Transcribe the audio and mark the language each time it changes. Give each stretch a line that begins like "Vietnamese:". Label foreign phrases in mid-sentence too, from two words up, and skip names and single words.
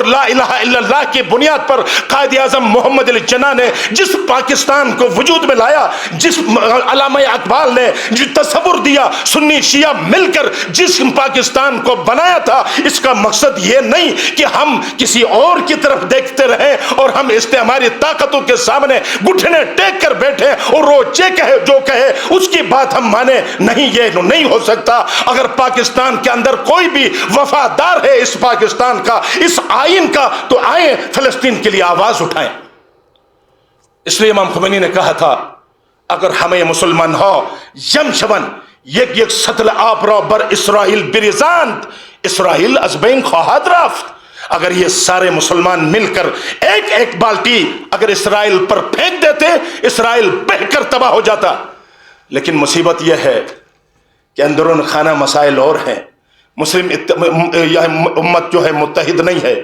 Arabic: لا الہ الا اللہ
Urdu: کی بنیاد پر قائد اعظم محمد علی جناح نے جس پاکستان کو وجود میں لایا، جس علامہ اقبال نے جو تصور دیا، سنی شیعہ مل کر جس پاکستان کو بنایا تھا، اس کا مقصد یہ نہیں کہ ہم کسی اور کی طرف دیکھتے رہیں اور ہم استعماری طاقتوں کے سامنے گھٹنے ٹیک کر بیٹھے اور وہ جو کہے اس کی بات ہم مانے۔ نہیں، یہ نہیں ہو سکتا۔ اگر پاکستان کے اندر کوئی بھی وفادار ہے اس پاکستان کا، اس آئین کا، تو آئیں فلسطین کے لیے آواز اٹھائیں۔ اس لیے امام خمینی نے کہا تھا
Persian: اگر ہمیں مسلمان ہو یم شون یک سطل آپ را بر اسرائیل بریزاند اسرائیل از بین خواہد رفت۔
Urdu: اگر یہ سارے مسلمان مل کر ایک ایک بالٹی اگر اسرائیل پر پھینک دیتے، اسرائیل بہہ کر تباہ ہو جاتا۔ لیکن مصیبت یہ ہے کہ اندرون خانہ مسائل اور ہیں، مسلم امت جو ہے متحد نہیں ہے۔